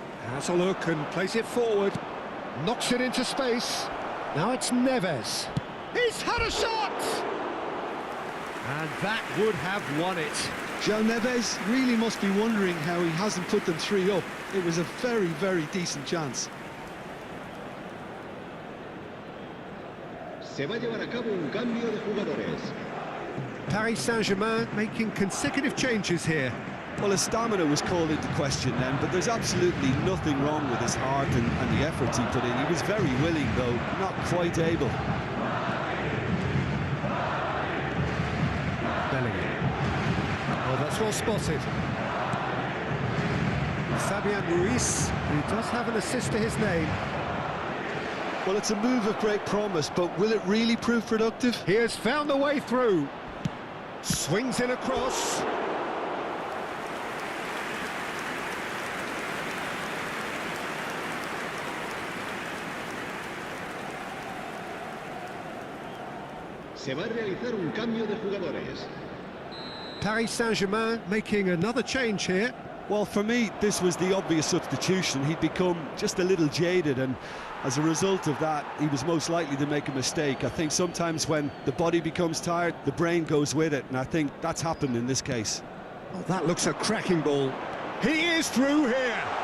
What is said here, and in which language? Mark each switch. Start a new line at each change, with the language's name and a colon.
English: Has a look and plays it forward. Knocks it into space. Now it's Neves. He's had a shot! And that would have won it. João Neves really must be wondering how he hasn't put them 3 up. It was a very, very decent chance.
Spanish: Se va a llevar a cabo un cambio de jugadores.
English: Paris Saint-Germain making consecutive changes here. Well, his stamina was called into question then, but there's absolutely nothing wrong with his heart and the efforts he put in. He was very willing, though, not quite able. Bellingham. Oh, that's well spotted. Fabian Ruiz, who does have an assist to his name. Well, it's a move of great promise, but will it really prove productive? He has found the way through. Swings in across.
Spanish: Se va a realizar un cambio de jugadores.
English: Paris Saint-Germain making another change here. Well, for me, this was the obvious substitution. He'd become just a little jaded, and as a result of that, he was most likely to make a mistake. I think sometimes when the body becomes tired, the brain goes with it, and I think that's happened in this case. Oh, that looks a cracking ball. He is through here.